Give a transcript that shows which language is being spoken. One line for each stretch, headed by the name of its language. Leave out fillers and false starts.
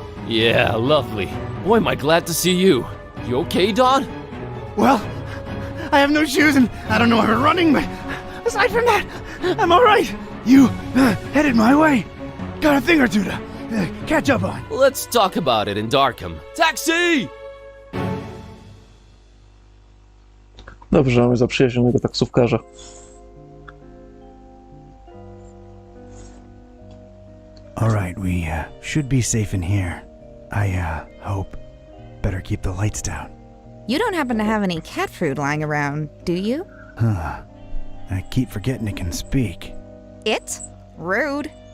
English: Yeah, lovely. Boy, am I glad to see you. You okay, Don? Well, I have no shoes and I don't know how to running, but aside from that, I'm all right. You headed my way. Got a thing or two to catch up on. Let's talk about it in Darkham. Taxi!
Polish: Dobrze, mamy zaprzyjaźnionego taksówkarza.
English: All right, we should be safe in here. I hope. Better keep the lights down. You don't happen to have any cat food lying around, do you? I keep forgetting it can speak. It? Rude.